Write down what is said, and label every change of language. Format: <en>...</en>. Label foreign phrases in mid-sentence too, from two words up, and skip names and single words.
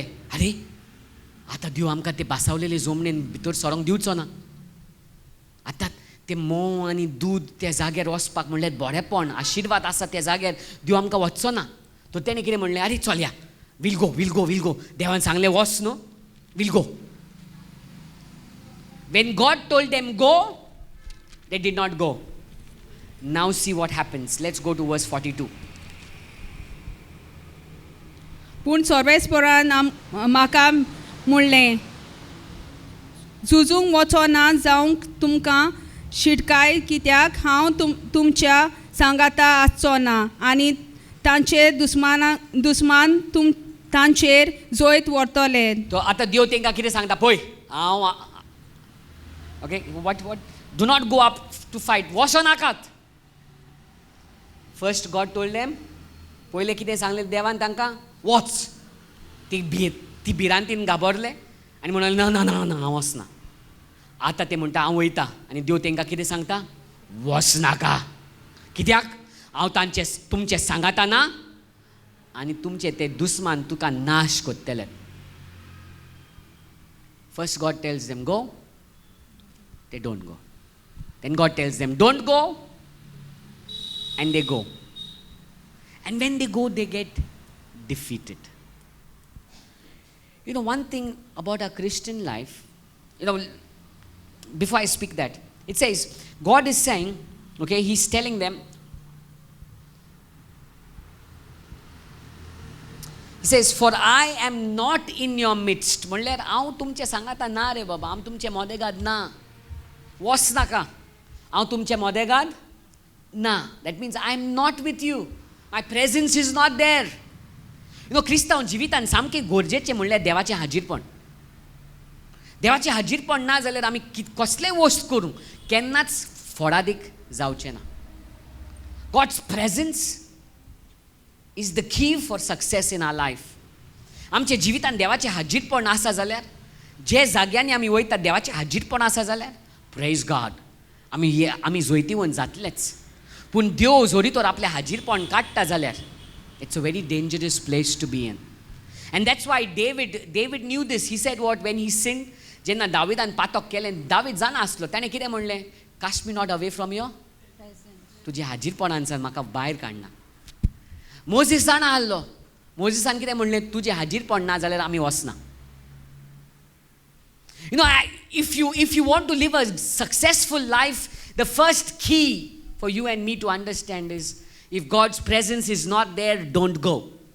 <kok>अरे आतां देव आमकां ते भासावलेले जमनेन भितर सरोंक दिवचो ना. आतां ते मोव आनी दूद त्या जाग्यार वचपाक म्हणल्यार बरेपण आशिर्वाद आसा त्या जाग्यार देव आमकां वचचो ना. तो तेणें कितें म्हणलें? अरे चल या,</kok> <en>we'll go.</en> <kok>देवान सांगलें वच न्हू,</kok> <en>we'll go. When God told them go, they did not go. Now see what happens. Let's go to verse 42.</en> <kok>पूण सर्वेस्परान म्हाका म्हणलें झुजूंक वचो ना जावंक तुमकां शिटकाय, कित्याक हांव तुमच्या सांगाता आसचो ना आनी तांचे दुस्मान तांचेर जोयत व्हरतले. तो आतां देव तेंकां कितें सांगता पळय.</kok> <en>हांव ओके, what do not go up to fight.</en> <kok>वचो नाकात.</kok> <en>First God told them,</en> <kok>पयलें कितें सांगलें देवान तांकां? वच. ती भिरांतीन घाबरले आनी म्हणलें ना हांव वचना. आतां ते म्हणटा हांव वयता आनी देव तेंकां कितें सांगता? वच नाका. कित्याक? हांव तुमचे सांगाता ना आनी तुमचे ते दुस्मान तुका नाश कोत्तले.</kok> <en>First God tells them go, they don't go. Then God tells them don't go, and they go. And when they go, they get defeated. One thing about our Christian life, before I speak that, it says, God is saying, okay, He's telling them, He says, for I am not in your midst.</en> <kok>म्हणल्यार हांव तुमचे सांगाता ना रे बाबा, हांव तुमचे मोदेगाद ना. वच नाका, हांव तुमचे मोदेगाद ना.</kok> <en>That means I am not with you. My presence is not there.</en> <kok>क्रिस्तांव जिवितान सामकें गरजेचें म्हणल्यार देवाचें हाजीरपण. देवाचें हाजीरपण ना जाल्यार आमी कसलेय वस्त करूं केन्नाच फळादीक जावचें ना.</kok> <en>God's presence is the key for success in our life.</en> <kok>आमच्या जिवितान देवाचें हाजीरपण आसा जाल्यार, जे जाग्यांनी आमी वयता देवाचें हाजीरपण आसा जाल्यार,</kok> <en>Praise God,</en> <kok>आमी जोयतीवन जातलेच. पूण देव जोरी तर आपलें हाजीरपण काडटा जाल्यार</kok> <en>it's a very dangerous place to be in. And that's why David knew this. He said what? When he sinned,</en> <kok>जेन्ना दाविदान पातक केलें, दावीद जाणा आसलो, ताणें कितें म्हणलें?</kok> <en>Cast me not away from your presence.</en> <kok>तुजे हाजीरपणांतल्यान म्हाका भायर काडना. मोजीस जाणा आसलो, मोजीसान कितें म्हणलें? तुजें हाजीरपण ना जाल्यार आमी वचना.</kok> <en>If you want to live a successful life, the first key for you and me to understand is, if God's presence is not there, don't go.</en>